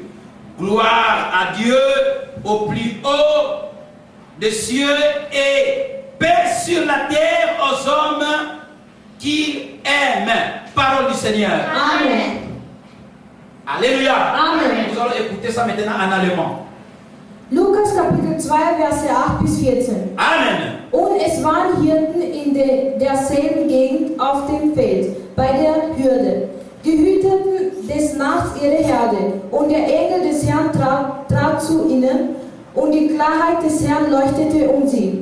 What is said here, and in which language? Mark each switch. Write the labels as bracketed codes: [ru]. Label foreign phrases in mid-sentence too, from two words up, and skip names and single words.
[fr] Gloire à Dieu au plus haut des cieux et paix sur la terre aux hommes qui aiment. Parole du Seigneur. Amen. Alléluia. Amen. Nous allons écouter ça maintenant en allemand. [de] Lukas Kapitel 2, Verse 8 bis 14. Amen. Und es waren Hirten in derselben Gegend auf dem Feld, bei der Hürde. Die hüteten des Nachts ihre Herde, und der Engel des Herrn trat zu ihnen, und die Klarheit des Herrn leuchtete um sie.